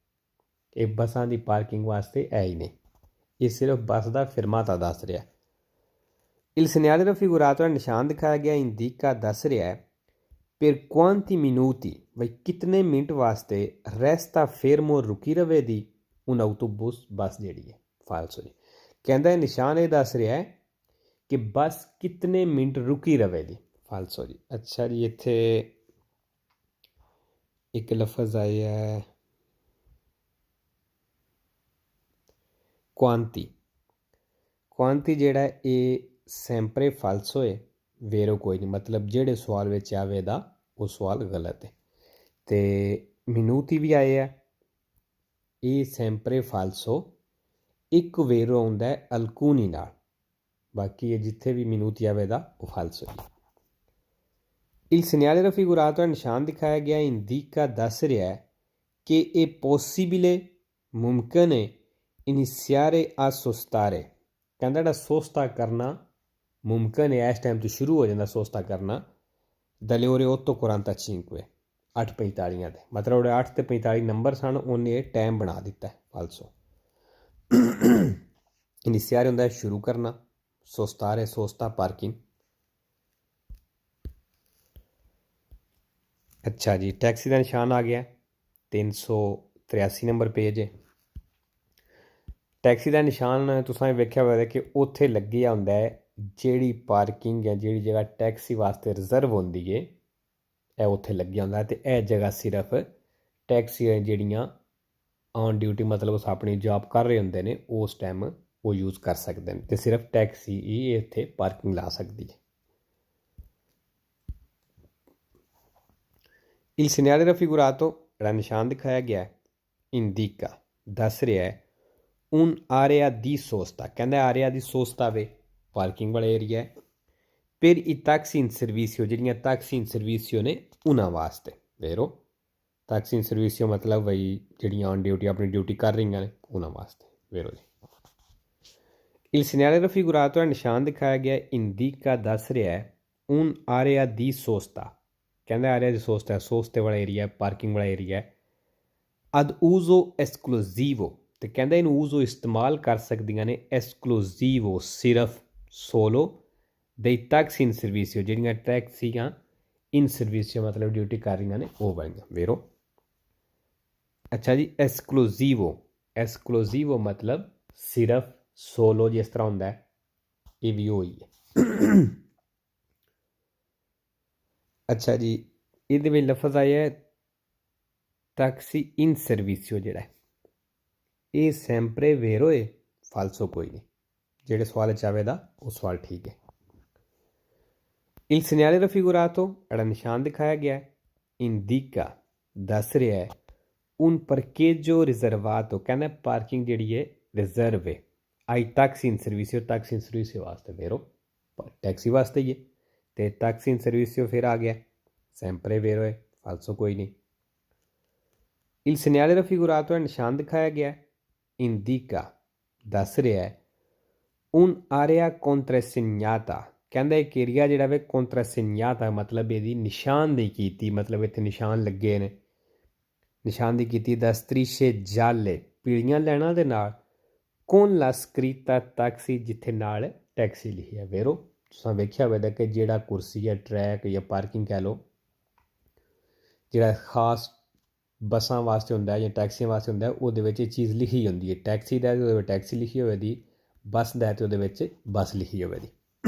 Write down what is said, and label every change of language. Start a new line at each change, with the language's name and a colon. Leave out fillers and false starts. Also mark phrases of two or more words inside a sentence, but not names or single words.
Punjabi: ਇਹ ਬੱਸਾਂ ਦੀ ਪਾਰਕਿੰਗ ਵਾਸਤੇ ਹੈ ਹੀ ਨਹੀਂ, ਇਹ ਸਿਰਫ ਬੱਸ ਦਾ ਫਿਰਮਾਤਾ ਦੱਸ ਰਿਹਾ।
Italian: il segnale raffigurato,
Punjabi: ਨਿਸ਼ਾਨ ਦਿਖਾਇਆ ਗਿਆ indica, ਦੱਸ ਰਿਹਾ ਹੈ
Italian: per quanti minuti,
Punjabi: ਬਈ ਕਿਤਨੇ ਮਿੰਟ ਵਾਸਤੇ
Italian: resta fermo,
Punjabi: ਰੁਕੀ ਰਵੇ ਦੀ
Italian: un autobus,
Punjabi: ਬੱਸ ਜਿਹੜੀ ਹੈ, ਫਾਲਸੋ ਜੀ। ਕਹਿੰਦਾ ਇਹ ਨਿਸ਼ਾਨ ਇਹ ਦੱਸ ਰਿਹਾ ਹੈ ਕਿ ਬੱਸ ਕਿਤਨੇ ਮਿੰਟ ਰੁਕੀ ਰਵੇ ਦੀ, ਫਾਲਸੋ ਜੀ। ਅੱਛਾ ਜੀ, ਇੱਥੇ ਇੱਕ ਲਫ਼ਜ਼ ਆਇਆ ਹੈ ਕੁਆਂਤੀ। ਕੁਆਂਤੀ ਜਿਹੜਾ ਇਹ
Italian: sempre falso
Punjabi: ਹੈ, ਵੇਰੋ ਕੋਈ ਨਹੀਂ, ਮਤਲਬ ਜਿਹੜੇ ਸਵਾਲ ਵਿੱਚ ਆਵੇਗਾ ਉਹ ਸਵਾਲ ਗਲਤ ਹੈ। ਤੇ ਮਿਨੂਤੀ ਵੀ ਆਏ ਹੈ, ਇਹ
Italian: sempre falso,
Punjabi: ਇੱਕ ਵੇਰੋ ਆਉਂਦਾ ਹੈ ਅਲਕੂਨੀ ਨਾਲ, ਬਾਕੀ ਇਹ ਜਿੱਥੇ ਵੀ ਮਿਨੂਤੀ ਆਵੇਗਾ ਉਹ ਫਾਲਸੋ ਹੈ।
Italian: Il segnale raffigurato è
Punjabi: ਨਿਸ਼ਾਨ ਦਿਖਾਇਆ ਗਿਆ indica ਦੱਸ ਰਿਹਾ ਹੈ ਕਿ
Italian: è possibile
Punjabi: ਮੁਮਕਿਨ ਹੈ
Italian: iniziare a sostare
Punjabi: ਕਹਿੰਦਾ ਜਿਹੜਾ ਸੋਸਤਾ ਕਰਨਾ ਮੁਮਕਿਨ ਹੈ ਇਸ ਟਾਈਮ ਤੋਂ ਸ਼ੁਰੂ ਹੋ ਜਾਂਦਾ ਸੋਸਤਾ ਕਰਨਾ
Italian: dalle ore
Punjabi: 8:45 8:45 ਤੇ ਮਤਲਬ ਉਹਦੇ 8 ਤੇ 45 ਨੰਬਰ ਸਨ ਉਹਨੇ ਇਹ ਟਾਈਮ ਬਣਾ ਦਿੱਤਾ ਫਾਲਸੋ iniziare ਹੁੰਦਾ ਹੈ ਸ਼ੁਰੂ ਕਰਨਾ
Italian: sostare sosta
Punjabi: parking ਅੱਛਾ ਜੀ ਟੈਕਸੀ ਦਾ ਨਿਸ਼ਾਨ ਆ ਗਿਆ 383 ਨੰਬਰ ਪੇਜ ਹੈ ਟੈਕਸੀ ਦਾ ਨਿਸ਼ਾਨ ਤੁਸੀਂ ਵੇਖਿਆ ਹੋਇਆ ਕਿ ਉੱਥੇ ਲੱਗਿਆ ਹੁੰਦਾ ਹੈ ਜਿਹੜੀ ਪਾਰਕਿੰਗ ਹੈ ਜਿਹੜੀ ਜਗ੍ਹਾ ਟੈਕਸੀ ਵਾਸਤੇ ਰਿਜ਼ਰਵ ਹੁੰਦੀ ਹੈ ਇਹ ਉੱਥੇ ਲੱਗਿਆ ਹੁੰਦਾ ਅਤੇ ਇਹ ਜਗ੍ਹਾ ਸਿਰਫ ਟੈਕਸੀ ਜਿਹੜੀਆਂ
English: on duty
Punjabi: ਮਤਲਬ ਉਸ ਆਪਣੀ ਜੌਬ ਕਰ ਰਹੇ ਹੁੰਦੇ ਨੇ ਉਸ ਟਾਈਮ ਉਹ ਯੂਜ਼ ਕਰ ਸਕਦੇ ਨੇ ਅਤੇ ਸਿਰਫ ਟੈਕਸੀ ਹੀ ਇੱਥੇ ਪਾਰਕਿੰਗ ਲਾ ਸਕਦੀ ਹੈ
Italian: Il segnale raffigurato
Punjabi: ਜਿਹੜਾ ਨਿਸ਼ਾਨ ਦਿਖਾਇਆ ਗਿਆ
Italian: indica
Punjabi: ਦੱਸ ਰਿਹਾ ਹੈ
Italian: un area di sosta ਕਹਿੰਦਾ area di sosta
Punjabi: ਵੇ ਪਾਰਕਿੰਗ ਵਾਲਾ ਏਰੀਆ ਹੈ
Italian: per i taxi in servizio ਜਿਹੜੀਆਂ taxi in servizio ਨੇ ਉਹਨਾਂ ਵਾਸਤੇ vero taxi in servizio ਮਤਲਬ ਬਈ ਜਿਹੜੀਆਂ
English: on duty
Italian: ਆਪਣੀ ਡਿਊਟੀ ਕਰ ਰਹੀਆਂ ਨੇ ਉਹਨਾਂ ਵਾਸਤੇ vero ਜੀ il segnale raffigurato
Punjabi: ਹੈ ਨਿਸ਼ਾਨ ਦਿਖਾਇਆ ਗਿਆ
Italian: indica
Punjabi: ਦੱਸ ਰਿਹਾ ਹੈ
Italian: un area di sosta ਕਹਿੰਦਾ area di sosta
Punjabi: ਹੈ ਸੋਸਤੇ ਵਾਲਾ ਏਰੀਆ ਪਾਰਕਿੰਗ ਵਾਲਾ ਏਰੀਆ
Italian: ad uso esclusivo
Punjabi: ਅਤੇ ਕਹਿੰਦਾ ਇਹਨੂੰ uso ਇਸਤੇਮਾਲ ਕਰ ਸਕਦੀਆਂ ਨੇ esclusivo ਸਿਰਫ
Italian: solo dei taxi in servizio
Punjabi: ਜਿਹੜੀਆਂ ਟੈਕਸੀਆਂ
Italian: in servizio
Punjabi: ਮਤਲਬ ਡਿਊਟੀ ਕਰ ਰਹੀਆਂ ਨੇ ਉਹ ਵਾਲੀਆਂ vero ਅੱਛਾ ਜੀ esclusivo ਮਤਲਬ ਸਿਰਫ solo ਜਿਸ ਤਰ੍ਹਾਂ ਹੁੰਦਾ ਹੈ ਇਹ ਵੀ ਉਹੀ ਹੈ ਅੱਛਾ ਜੀ ਇਹਦੇ ਵਿੱਚ ਲਫ਼ਜ਼ ਆਇਆ ਹੈ
Italian: taxi in servizio
Punjabi: ਜਿਹੜਾ ਇਹ
Italian: sempre vero
Punjabi: ਹੈ ਫਾਲਸੋ ਕੋਈ ਨਹੀਂ ਜਿਹੜੇ ਸਵਾਲ 'ਚ ਆਵੇਗਾ ਉਹ ਸਵਾਲ ਠੀਕ ਹੈ
Italian: il segnale raffigurato
Punjabi: ਜਿਹੜਾ ਨਿਸ਼ਾਨ ਦਿਖਾਇਆ ਗਿਆ indica ਦੱਸ ਰਿਹਾ ਹੈ
Italian: un parcheggio riservato
Punjabi: ਕਹਿੰਦਾ ਪਾਰਕਿੰਗ ਜਿਹੜੀ ਹੈ ਰਿਜ਼ਰਵ ਹੈ
Italian: ai taxi in servizio
Punjabi: ਵਾਸਤੇ vero ਟੈਕਸੀ ਵਾਸਤੇ ਹੀ ਹੈ ਅਤੇ
Italian: taxi in servizio
Punjabi: ਫਿਰ ਆ ਗਿਆ
Italian: sempre vero
Punjabi: ਹੈ ਫਾਲਸੋ ਕੋਈ ਨਹੀਂ il
Italian: segnale raffigurato
Punjabi: ਹੈ ਨਿਸ਼ਾਨ ਦਿਖਾਇਆ ਗਿਆ indica ਦੱਸ ਰਿਹਾ ਹੈ
Italian: un area contrassegnata
Punjabi: ਕਹਿੰਦਾ ਇੱਕ ਏਰੀਆ ਜਿਹੜਾ ਵੇ contrassegnata ਮਤਲਬ ਇਹਦੀ ਨਿਸ਼ਾਨਦੇਹੀ ਕੀਤੀ ਮਤਲਬ ਇੱਥੇ ਨਿਸ਼ਾਨ ਲੱਗੇ ਨੇ ਨਿਸ਼ਾਨਦੇਹੀ ਕੀਤੀ
Italian: da strisce gialle
Punjabi: ਪੀਲੀਆਂ ਲਾਈਨਾਂ ਦੇ ਨਾਲ
Italian: con la scritta taxi
Punjabi: ਜਿੱਥੇ ਨਾਲ ਟੈਕਸੀ ਲਿਖੀ ਹੈ vero ਤੁਸੀਂ ਵੇਖਿਆ ਹੋਵੇਗਾ ਕਿ ਜਿਹੜਾ ਕੁਰਸੀ ਹੈ ਟਰੈਕ ਜਾਂ ਪਾਰਕਿੰਗ ਕਹਿ ਲਓ ਜਿਹੜਾ ਖਾਸ ਬੱਸਾਂ ਵਾਸਤੇ ਹੁੰਦਾ ਹੈ ਜਾਂ ਟੈਕਸੀਆਂ ਵਾਸਤੇ ਹੁੰਦਾ ਉਹਦੇ ਵਿੱਚ ਇਹ ਚੀਜ਼ ਲਿਖੀ ਹੁੰਦੀ ਹੈ ਟੈਕਸੀ ਦਾ ਉਹਦੇ ਵਿੱਚ ਟੈਕਸੀ ਲਿਖੀ ਹੋਵੇ ਦੀ ਬੱਸ ਦਾ ਅਤੇ ਉਹਦੇ ਵਿੱਚ ਬੱਸ ਲਿਖੀ ਹੋਵੇ ਦੀ